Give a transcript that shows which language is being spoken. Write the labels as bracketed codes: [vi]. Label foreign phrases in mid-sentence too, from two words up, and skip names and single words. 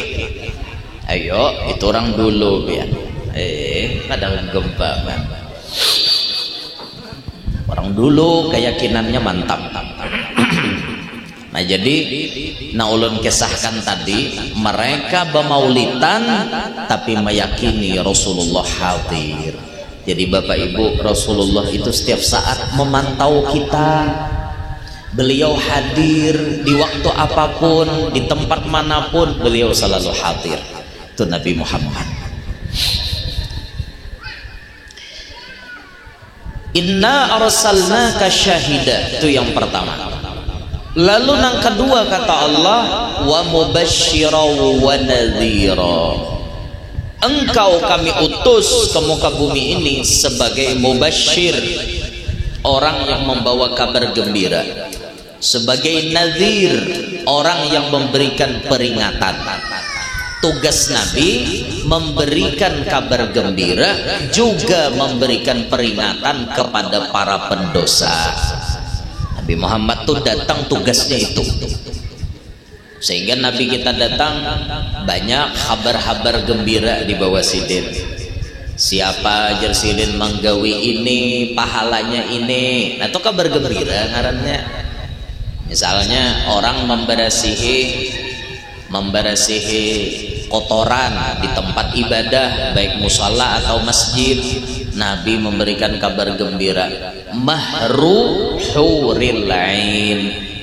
[id] Ayo, itu orang dulu ya. Kadang gempa kan. Orang dulu keyakinannya mantap. Nah jadi ulun kisahkan tadi mereka bermaulidan tapi meyakini Rasulullah hadir. Jadi Bapak Ibu, Rasulullah itu setiap saat memantau kita. Beliau hadir di waktu apapun, di tempat manapun, beliau selalu hadir. Itu Nabi Muhammad. [ar] Inna arsalnaka syahida. [id] Itu yang pertama. Lalu yang kedua kata Allah, [ar] wa mubashshira wa nadhira. [id] Engkau kami utus ke muka bumi ini sebagai mubashshir, orang yang membawa kabar gembira, sebagai nadhir, orang yang memberikan peringatan. Tugas Nabi memberikan kabar gembira, juga memberikan peringatan kepada para pendosa. Nabi Muhammad tuh datang tugasnya itu. Sehingga Nabi kita datang banyak kabar-kabar gembira di bawah sidin. Siapa ajar [bjn] sidin manggawi [id] ini, pahalanya ini. Nah itu kabar gembira ngarannya. Misalnya orang membersihi kotoran di tempat ibadah baik musala atau masjid, Nabi memberikan kabar gembira, [ar] mahru huril ain,